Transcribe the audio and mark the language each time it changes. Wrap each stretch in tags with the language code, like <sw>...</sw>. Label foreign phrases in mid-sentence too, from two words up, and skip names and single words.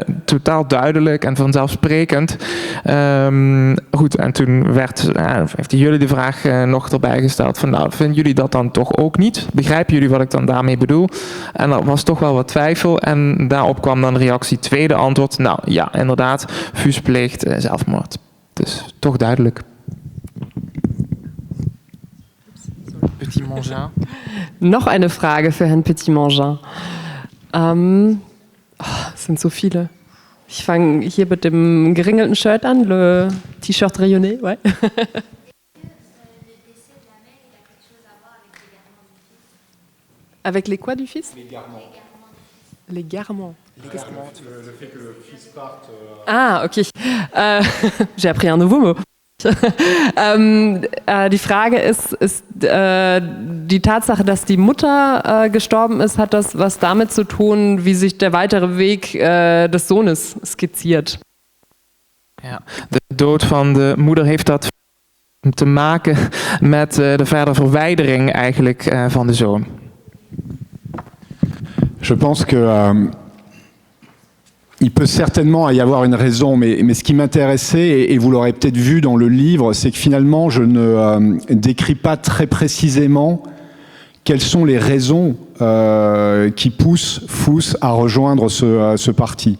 <nl>Totaal duidelijk en vanzelfsprekend. Goed, en toen heeft jullie de vraag nog erbij gesteld van, nou, vinden jullie dat dan toch ook niet? Begrijpen jullie wat ik dan daarmee bedoel? En er was toch wel wat twijfel en daarop kwam dan de reactie, tweede antwoord. Nou ja, inderdaad, Fuus pleegt zelfmoord. Dus toch duidelijk. Petit Mangin.</nl> <de>Noch eine Frage für Herrn Petit Mangin. Es sind so viele. Ich fange hier mit dem geringelten Shirt an,</de> <fr>le T-Shirt rayonné, ouais. Avec les quoi du fils? Les garements. Les garements. Le fait que le fils parte. Ah, ok. J'ai appris un nouveau mot.</fr> <de>Die Frage ist die Tatsache, dass die Mutter gestorben ist, hat das was damit zu tun, wie sich der weitere Weg des Sohnes skizziert?</de> <nl>Ja, de dood van de moeder heeft dat te maken met de verdere verwijdering eigenlijk van de zoon.</nl> <fr>Je pense que il peut certainement y avoir une raison, mais ce qui m'intéressait, et vous l'aurez peut-être vu dans le livre, c'est que finalement je ne décris pas très précisément quelles sont les raisons qui poussent Fuss à rejoindre ce parti.</fr>